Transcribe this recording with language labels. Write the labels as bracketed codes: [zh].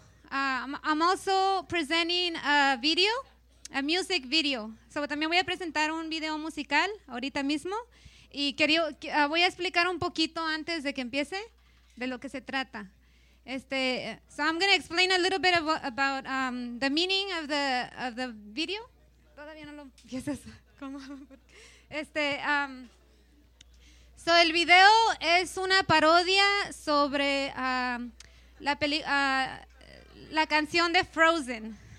[en] I'm also presenting a video, a music video. [es] So también voy a presentar un video musical ahorita mismo. Y voy a explicar un poquito antes de que empiece de lo que se trata. [en] So I'm going to explain a little bit about the meaning of the video. [es] Todavía no lo empiezas. ¿Cómo? So el video es una parodia sobre la canción de Frozen.